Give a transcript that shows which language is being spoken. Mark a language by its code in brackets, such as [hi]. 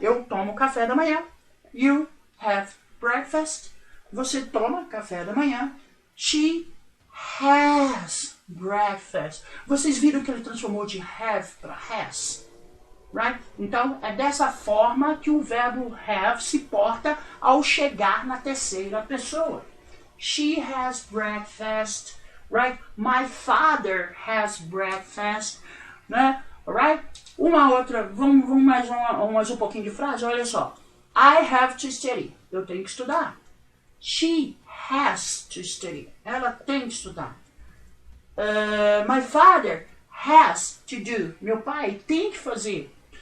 [pt] Eu tomo café da manhã. [en] You have breakfast. [pt] Você toma café da manhã. [en] She has breakfast. [pt] Vocês viram que ele transformou de have para has? Right? Então, é dessa forma que o verbo have se porta ao chegar na terceira pessoa. [en] She has breakfast, right? My father has breakfast, né? Right? [pt] Uma outra, vamos mais um pouquinho de frase, olha só. [en] I have to study, [pt] eu tenho que estudar. [en] She has to study, [pt] ela tem que estudar. [en] My father has to do, [pt] meu pai tem que fazer.